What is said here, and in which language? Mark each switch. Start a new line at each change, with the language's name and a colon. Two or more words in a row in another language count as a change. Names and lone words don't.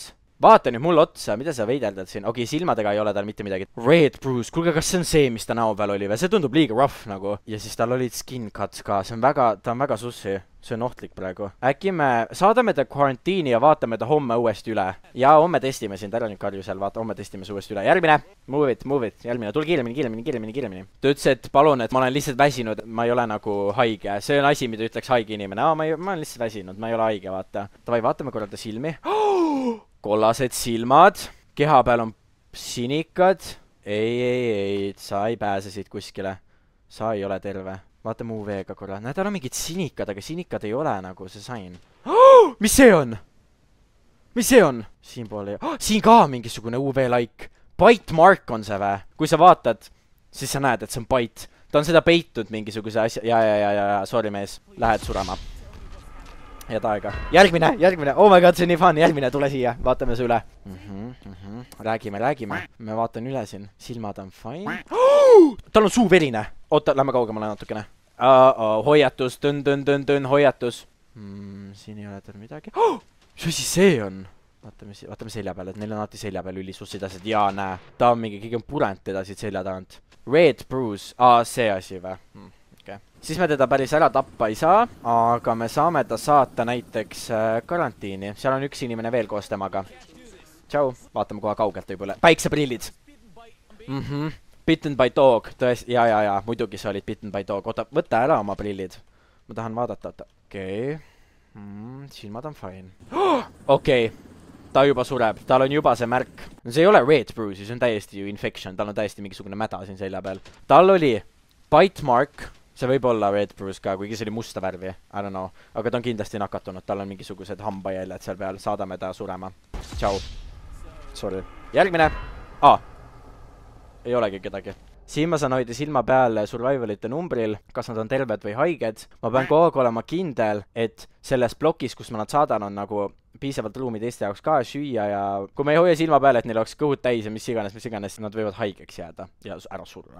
Estonian: Vaata nüüd mulle otsa, mida sa veideldad siin. Okei, silmadega ei ole tal mitte midagi.
English: Red bruise,
Estonian: kuulge, kas see on see, mis ta näo peal oli või? See tundub liiga rough nagu. Ja siis tal olid
English: skin cuts
Estonian: ka, ta on väga sussi. see on ohtlik praegu. Äkki me saadame ta karantiini ja vaatame ta homme uuesti üle. Ja homme testime sind, ära nüüd karju seal, vaata, homme testime see uuesti üle. Järgmine,
English: move it,
Estonian: järgmine, tule kiiremini. Ta ütles, et palun, et ma olen lihtsalt väsinud, ma ei ole nagu haige. See on asi, mida ütleks haige inimene. Ma olen lihtsalt väsinud, ma ei ole haige, vaata. Davai, vaatame korra ta silmi. Kollased silmad, keha peal on sinikad. Ei, sa ei pääse siit kuskile. Sa ei ole terve. Vaata muu veega korra. Näed, tal on mingid sinikad, aga sinikad ei ole nagu see sain. Mis see on? Siin pool ei... siin ka mingisugune UV-like.
English: Bite mark
Estonian: on see vä? Kui sa vaatad, siis sa näed, et see on bite. Ta on seda peitnud mingisuguse asja. Ja, sorry mees. Lähed surema. Head aega. Järgmine.
English: Oh my god,
Estonian: see on nii fun. Järgmine, tule siia. Vaatame see üle. Räägime. Me vaatan üle siin. Silmad on fine. Tal on suu verine. Oota, lähme kaugemale natukene. Hoiatus, tön, hoiatus. Siin ei ole tal midagi. Mis asi see on? Vaatame selja peale, et neil on alati selja peal ülisussid asjad. Jaa, näe. Ta on mingi, keegi on purent teda siit selja tagant.
English: Red bruise.
Estonian: See asi või? Siis me teda päris ära tappa ei saa, aga me saame ta saata näiteks karantiini. Seal on üks inimene veel koos temaga. Tšau. Vaatame kohe kaugelt võib-olla. Päikseprillid.
English: Bitten by dog.
Estonian: Tõesti, ja, muidugi sa olid
English: bitten by dog.
Estonian: Oota, võta ära oma prillid. Ma tahan vaadata. Okei. Silmad on fine. Okei. Ta juba sureb. Tal on juba see märk. See ei ole
English: red bruise,
Estonian: see on täiesti ju infection. Tal on täiesti mingisugune mäda siin selja peal. Tal oli
English: bite mark.
Estonian: See võib olla
English: red bruise
Estonian: ka, kuigi see oli musta värvi.
English: I don't know.
Estonian: Aga ta on kindlasti nakatunud. Tal on mingisugused hambajäljed seal peal. Saadame ta surema. Tšau. Sorry. Järgmine. Ei olegi kedagi. Siin ma saan hoida silma peal survivalite numbril, kas nad on terved või haiged. Ma pean kogu aeg olema kindel, et selles blokis, kus ma nad saadan, on nagu piisavalt ruumi teiste jaoks ka süüa ja kui me ei hoia silma peal, et neil oleks kõhud täis ja mis iganes, nad võivad haigeks jääda ja ära surra.